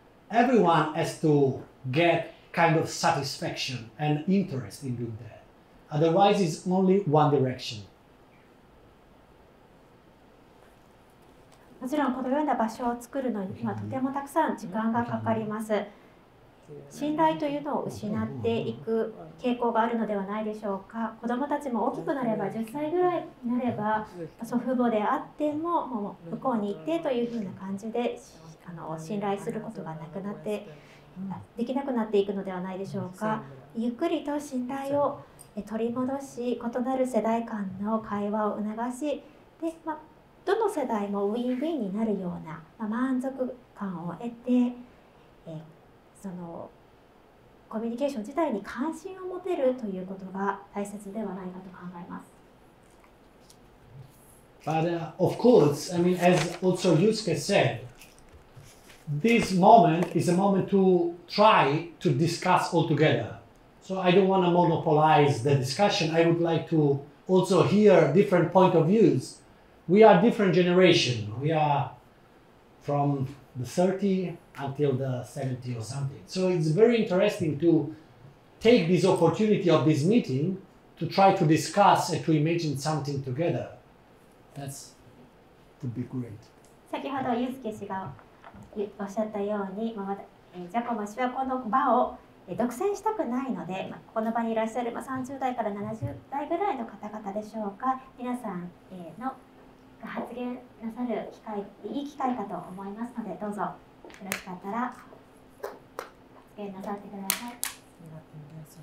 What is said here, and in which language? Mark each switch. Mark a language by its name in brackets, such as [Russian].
[English] Everyone has to get kind of satisfaction and interest in doing that. Otherwise, it's only one direction. [Japanese] もちろんこのような場所を作るのにはとてもたくさん時間がかかります。信頼というのを失っていく傾向があるのではないでしょうか。子どもたちも大きくなれば10歳ぐらいになれば祖父母であってももう向こうに行ってというふうな感じで信頼することがなくなってできなくなっていくのではないでしょうか。ゆっくりと信頼を取り戻し、異なる世代間の会話を促し、でどの世代もウィンウィンになるような、満足感を得て、そのコミュニケーション自体に関心を持てるということが大切ではないかと考えます。 [English] But of course, I mean, as also Yusuke said, this moment is a moment to try to discuss all together. So I don't want to monopolize the discussion. I would like to also hear different point of views. We are different generation. We are from the 30 until the 70 or something. So it's very interesting to take this opportunity of this meeting to try to discuss and to imagine something together. That would be great. [Japanese] 先ほどユースケ氏がおっしゃったように、ジャコモ氏はこの場を独占したくないので、この場にいらっしゃる30代から70代ぐらいの方々でしょうか、皆さんの発言なさる機会、いい機会かと思いますので、どうぞよろしかったら発言なさってください。